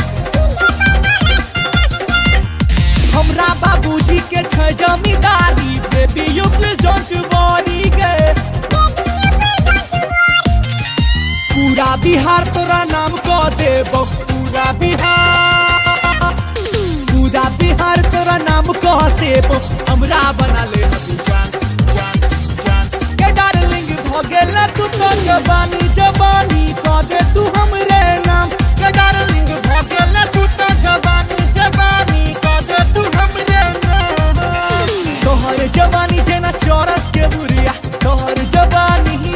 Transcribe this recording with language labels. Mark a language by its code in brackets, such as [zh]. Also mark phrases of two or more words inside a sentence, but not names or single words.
[mai] हमरा बाबूजी के छ जमींदारी [en] baby you please don't worry [mai] गे पूरा बिहार तोरा नाम कह देबो पूरा बिहार तोरा नाम कह शेप हमरा बना ले अभी जान जान जान के डार्लिंग भगेला तू तो जवानी जवानी कह दे तू हमरे नाम के डार्लिंग भगेला तू तो जवानी जवानी कह दे तू हमरे नाम तोहर जवानी जेना चौरस के बुरिया तोहर जवानी